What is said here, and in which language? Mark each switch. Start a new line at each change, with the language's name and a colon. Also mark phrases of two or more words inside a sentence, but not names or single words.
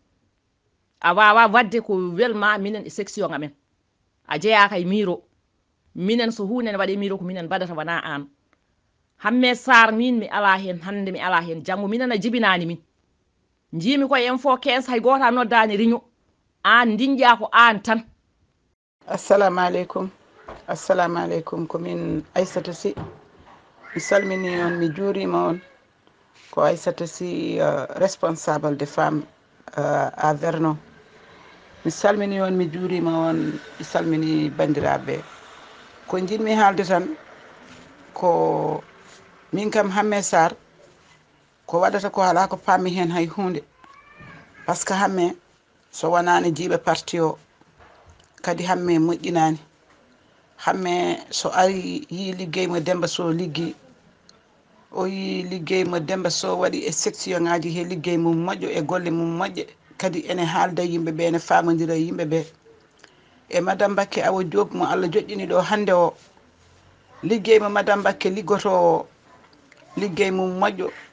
Fula: a wawa wadde ko welma minen e section amen a jeeyaka e Miro minen so hunde ne waɗe Miro ko minen mbaɗata wona an Hammed Sarr min mi ala hen hande mi ala hen janggo minen a jibinani min jimi koye info 15 hay goto a noddani réunion an dinƴa ko an tan.
Arabic: assalamu aleykum
Fula: komin Aissata Sy mi salmini on mi juurima on ko Aissata Sy
French: responsable de femme à Vernon
Fula: mi salmini on mi juurima on mi salmini bandiraɓe ko jinmi haalde tan ko min kam Hammed Sarr ko waɗata ko ala ko pammi hen hay hunde
French: par ce que
Fula: Hammed so wonani jiiɓe parti o kadi Hammed moƴƴinani Hammed so ari yi liggey mo Demba Sow liggi o yi liggey mo Demba Sow waɗi e section ngaji he liggey mum moƴƴo e golle mum moƴƴe kadi ene haalda yimɓe ɓe ene famodira yimɓe ɓe e madame Mbacké Awa Diop mo Allah joƴƴini ɗo hande o liggey mo madame Mbacké liggoto liggey mum moƴƴo